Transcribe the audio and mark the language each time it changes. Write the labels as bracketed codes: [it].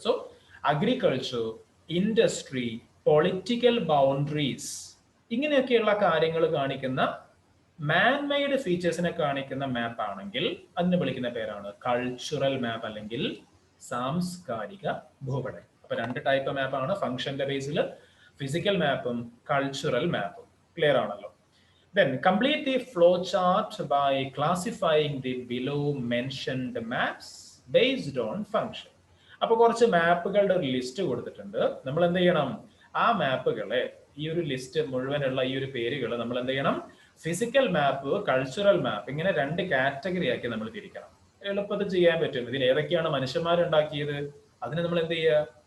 [ml] So agriculture, industry, political boundaries, ഇങ്ങനെയൊക്കെയുള്ള കാര്യങ്ങൾ കാണിക്കുന്ന മാൻമെയ്ഡ് ഫീച്ചേഴ്സിനെ കാണിക്കുന്ന മാപ്പ് ആണെങ്കിൽ അതിനെ വിളിക്കുന്ന പേരാണ് കൾച്ചറൽ മാപ്പ് അല്ലെങ്കിൽ സാംസ്കാരിക ഭൂപടം. അപ്പൊ രണ്ട് ടൈപ്പ് മാപ്പാണ് ഫംഗ്ഷന്റെ ബേസിൽ, ഫിസിക്കൽ മാപ്പും കൾച്ചറൽ മാപ്പും. ക്ലിയർ ആണല്ലോ? [en] Then complete the flow chart by classifying the below mentioned maps based on function. [ml] അപ്പൊ കുറച്ച് മാപ്പുകളുടെ ഒരു ലിസ്റ്റ് കൊടുത്തിട്ടുണ്ട്. നമ്മൾ എന്ത് ചെയ്യണം? ആ മാപ്പുകളെ, ഈ ഒരു ലിസ്റ്റ് മുഴുവനുള്ള ഈ ഒരു പേരുകൾ നമ്മൾ എന്ത് ചെയ്യണം? ഫിസിക്കൽ മാപ്പ്, കൾച്ചറൽ മാപ്പ്, ഇങ്ങനെ രണ്ട് കാറ്റഗറി ആക്കി നമ്മൾ തിരിക്കണം. എളുപ്പത്തിൽ ചെയ്യാൻ പറ്റും. ഇതിൽ ഏതൊക്കെയാണ് മനുഷ്യന്മാരുണ്ടാക്കിയത്, അതിന് നമ്മൾ എന്ത് ചെയ്യുക?